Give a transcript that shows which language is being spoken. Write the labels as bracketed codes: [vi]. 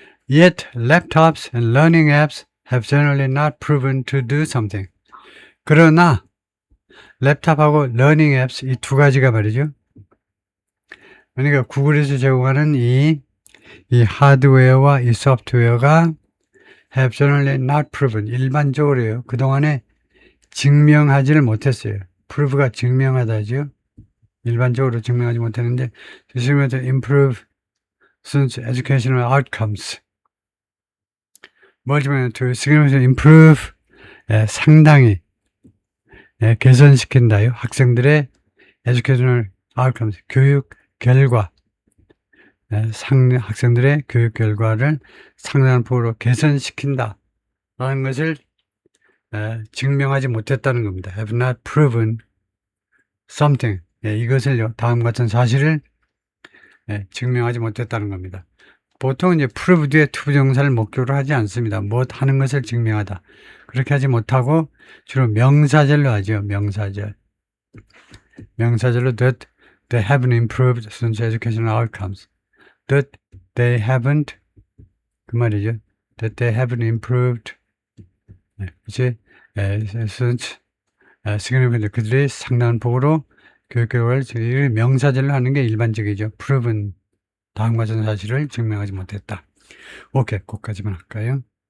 [en] Yet laptops and learning apps have generally not proven to do something. [ko] 그러나 랩탑하고 러닝 앱스 이 두 가지가 말이죠. 그러니까 구글에서 제공하는 이 하드웨어와 이 소프트웨어가 [en] have generally not proven, [ko] 일반적으로요. 그동안에 증명하지를 못했어요. prove가 증명하다죠. 일반적으로 증명하지 못했는데 [en] significantly improve students' educational outcomes. [ko] 뭘 증명해? [en] to significantly improve [ko] 상당히 개선시킨다요. 학생들의 [en] educational outcomes [ko] 교육 결과 학생들의 교육 결과를 상당한 폭으로 개선시킨다 라는 것을 증명하지 못했다는 겁니다. [en] have not proven something. [ko] 이것을요, 다음과 같은 사실을 증명하지 못했다는 겁니다. 보통 이제 prove 뒤에 투부정사를 목적으로 하지 않습니다. 뭐 하는 것을 증명하다. 그렇게 하지 못하고 주로 명사절로 하죠. 명사절. 명사절로 [en] that they haven't improved students' educational outcomes. that they haven't [ko] 그 말이죠. [en] that they haven't improved [ko] 그치? [en] students significantly [ko] 그들이 상당한 폭으로 교육 결과를 명사절로 하는 게 일반적이죠. proven 다음과 같은 사실을 증명하지 못했다. 오케이, 거기까지만 할까요?